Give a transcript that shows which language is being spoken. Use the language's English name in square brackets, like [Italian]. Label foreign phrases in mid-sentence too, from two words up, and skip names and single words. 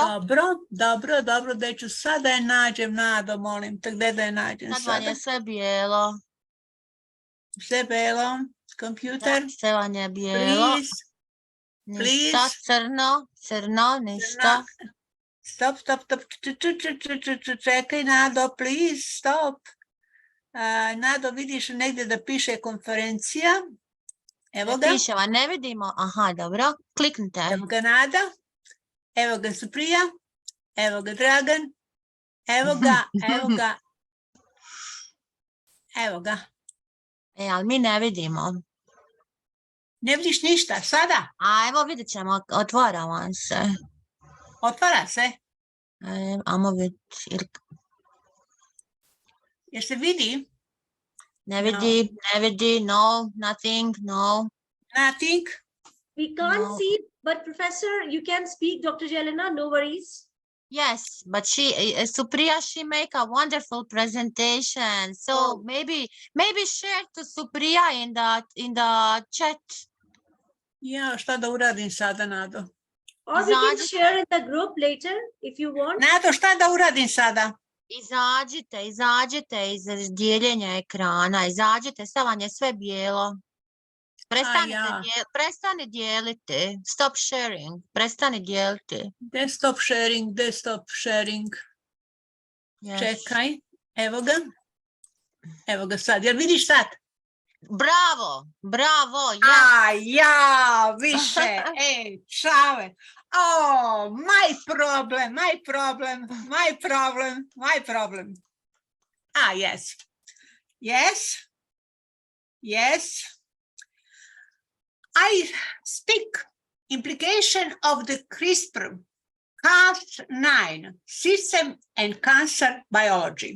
[Bosnian] Dobro, da ću sad da je nađem, Nado, molim te, gdje da je nađem sada? Sad vam je sve bijelo. Sve bijelo, kompjuter. Sve vam je bijelo. Ništa, crno, ništa. Stop. Čekaj, Nado, [English] please, stop. [Bosnian] Nado, vidiš negdje da piše konferencija. Evo ga. Piše vam, ne vidimo. Aha, dobro. Kliknite. Evo ga Nada. Evo ga Supriya. Evo ga Dragan. Evo ga. Ali mi ne vidimo. Ne vidiš ništa, sada? Evo vidjet ćemo, otvara vam se. Otvara se? Ajmo vidjeti. Jer se vidi? Ne vidi, [English] no, nothing, no. Nothing? We can't see, but Professor, you can speak, Dr. Jelena, no worries. Yes, but Supriya, she make a wonderful presentation. So maybe share to Supriya in the chat. [Bosnian] Ja, šta da uradim sada, Nado? [English] Or we can share in the group later if you want. [Bosnian] Nado, šta da uradim sada? Izađite iz dijeljenja ekrana, izađite, sad vam je sve bijelo. Prestani dijeliti. [English] Stop sharing. [Bosnian] Prestani dijeliti. [English] Desktop sharing. Yes. [Bosnian] Čekaj. Evo ga sad. Jel vidiš sad? [English] Bravo. Yes. [Bosnian] Ja, više. Čave. [English] Oh, my problem. Yes. I speak implication of the CRISPR-Cas9 system and cancer biology.